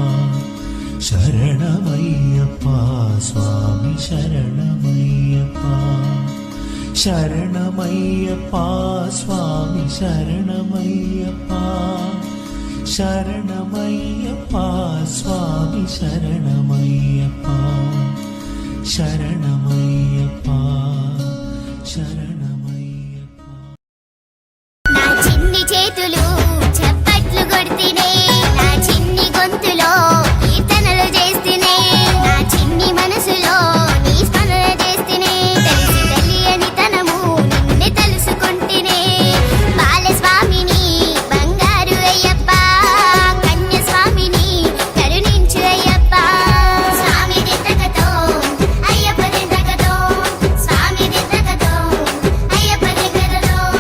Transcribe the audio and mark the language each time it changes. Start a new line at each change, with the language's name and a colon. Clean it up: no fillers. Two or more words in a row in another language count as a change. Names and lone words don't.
Sanskrit: शरणमय्यप्पा स्वामी शरणमय्यप्पा शरणमय्यप्पा स्वामी शरणमय्यप्पा शरणमय्यप्पा स्वामी शरणमय्यप्पा शरणमय्यप्पा शरणमय्यप्पा।
Telugu: నా చిన్ని చేతులు చప్పట్లు కొడితేనే నా చిన్ని గొంతులో కీర్తనలు చేస్తేనే నా చిన్ని మనసులో నీ స్మరణ చేస్తేనే తెలిసి తెలియని తనము నిన్నే తెలుసుకుంటేనే బాలస్వామిని బంగారు అయ్యప్ప కన్య స్వామిని కరుణించు అయ్యప్ప స్వామి దిద్దకతో అయ్యప్ప దిద్దకతో స్వామి దిద్దకతో అయ్యప్ప దిద్దకతో।